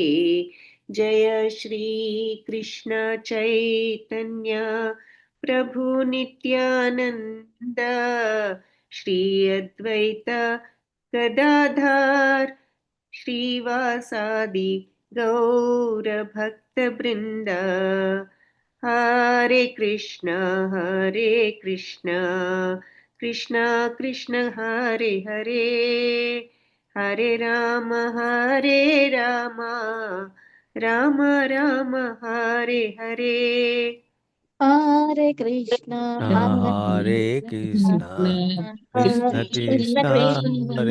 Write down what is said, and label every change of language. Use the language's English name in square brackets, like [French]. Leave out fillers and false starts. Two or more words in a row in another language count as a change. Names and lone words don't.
[Sanskrit] జయ శ్రీ కృష్ణ చైతన్య ప్రభు నిత్యానంద శ్రీ అద్వైత గదాధార్ శ్రీవాసాది గౌరభక్తబృంద. హరే కృష్ణ కృష్ణ కృష్ణ హరే హరే, హరే రామ రామ రామ హరే హరే. హరే కృష్ణ హరే కృష్ణ కృష్ణ కృష్ణ హరే